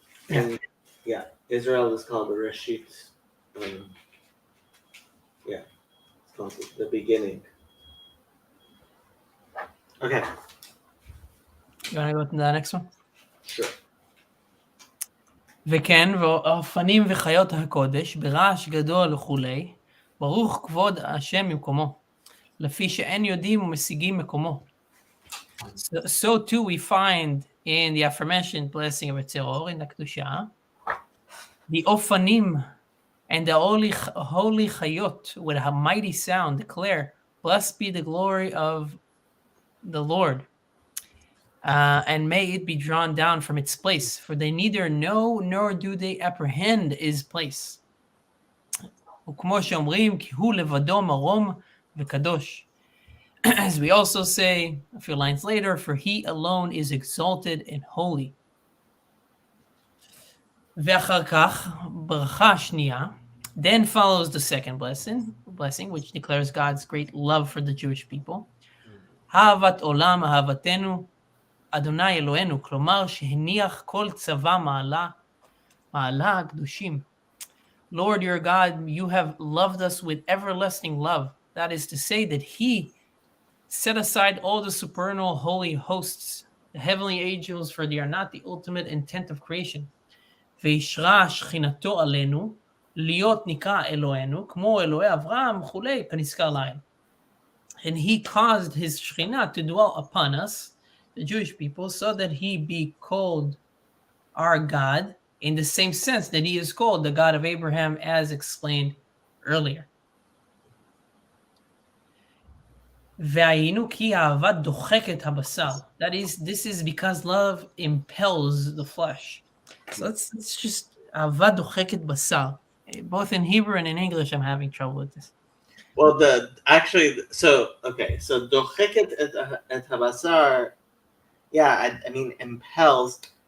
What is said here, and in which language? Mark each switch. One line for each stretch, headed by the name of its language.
English: And yeah, Israel is called the Reshit. It's called the beginning. Okay. You want to go to the next one? Sure.
Hebrew: וכן, ואופנים וחיות הקודש, ברעש גדול וכולי, ברוך כבוד השם ממקומו, לפי שאין יודעים ומשיגים מקומו.
English: So too we find in the aforementioned blessing of Yotzer in the Kedusha, the ofanim and the holy chayot with a mighty sound declare, blessed be the glory of the Lord. And may it be drawn down from its place, for they neither know nor do they apprehend his place.
Hebrew: וכמו שאומרים, כי הוא לבדו מרום וקדוש.
English: As we also say a few lines later, for he alone is exalted and holy.
Hebrew: ואחר כך, ברכה שנייה,
English: then follows the second blessing, which declares God's great love for the Jewish people.
Hebrew: אהבת עולם, אהבתנו, אדוני אלוהינו, כלומר שהניח כל צבא מעלה הקדושים.
English: Lord your God, you have loved us with everlasting love. That is to say that he set aside all the supernal holy hosts, the heavenly angels, for they are not the ultimate intent of creation.
Hebrew: וישרה שכינתו עלינו, להיות נקרא אלוהינו, כמו אלוהי אברהם וכולי, כנזכר לעיל.
English: And he caused his Shekhinah to dwell upon us, the Jewish people, so that he be called our God in the same sense that he is called the God of Abraham, as explained earlier.
Hebrew: והיינו כי אהבה דוחקת הבשר.
English: That is, this is because love impels the flesh. So let's just
Hebrew: אהבה דוחקת בשר.
English: Both in Hebrew and in English, I'm having trouble with this. Well, so
Hebrew: דוחקת את הבשר,
English: yeah, I mean impels.